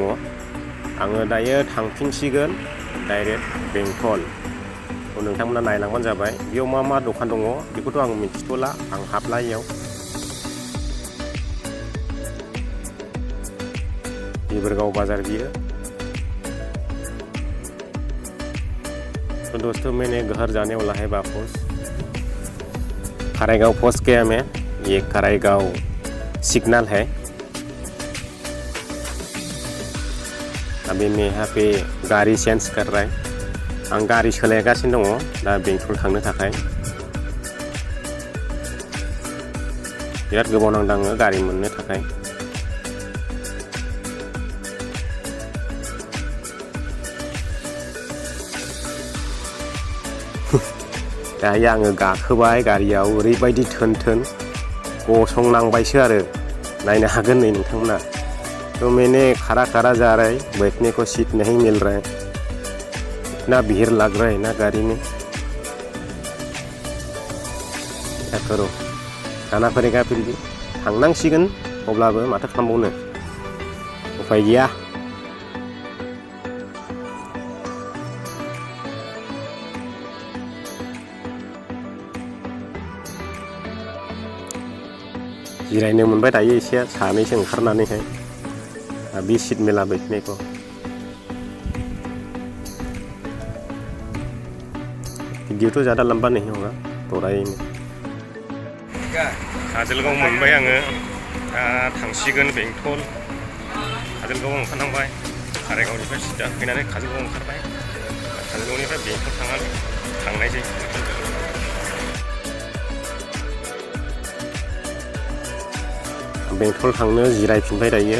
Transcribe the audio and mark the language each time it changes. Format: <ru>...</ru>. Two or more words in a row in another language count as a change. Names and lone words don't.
<brx>आङो दायो थांफिनसिगोन डाइरेक्ट बेंटल। नोंथांमोना नायलांबानो जाबाय। बेयाव मा मा दखान दङ बेखौथ' आं मिथिथ'ला, आं हाबला इयाव। देबोरगाव बाजार बियो।</brx> <hi>तो दोस्तों मैंने घर जाने वाला है वापस। खराईगांव पहुंच गया मैं। ये खराईगांव सिग्नल है। अभी मैं यहाँ पे गाड़ी चेंज कर रहा है।</hi> <brx>आं गाड़ी सोलायगासिनो दङ दा बेंटल थांनो थाखाय। बिराद गोबाव नांदों आङो गारि मोननो थाखाय। दायो आङो गाखोबाय गारियाव। ओरैबायदि थोन थोन गसंनांबायसो आरो। नायनो हागोन नै नोंथांमोना।</brx> <hi>तो मैंने खड़ा खड़ा जा रहा है, बैठने को सीट नहीं मिल रहा है। इतना भीड़ लग रहा है ना गाड़ी में, क्या करो, जाना पड़ेगा फिर भी।</hi> <brx>थांनांसिगोन अब्लाबो माथो खालामबावनो, उफाय गैया। जिरायनो मोनबाय दायो एसे सानैसो ओंखारनानैहाय।</brx> <hi>अभी सीट मिला बैठने को। वीडियो तो ज़्यादा लंबा नहीं होगा, थोड़ा ही।</hi> <brx>काजलगांव मोनबाय आङो। दा थांसिगोन बेंटल। काजलगांव ओंखारनांबाय। खाराइगावनिफ्राय सिदा फैनानै काजलगांव ओंखारबाय। काजलगावनिफ्राय बेंटल थांनायसै। बेंटल थांनो जिरायफिनबाय दायो।</brx>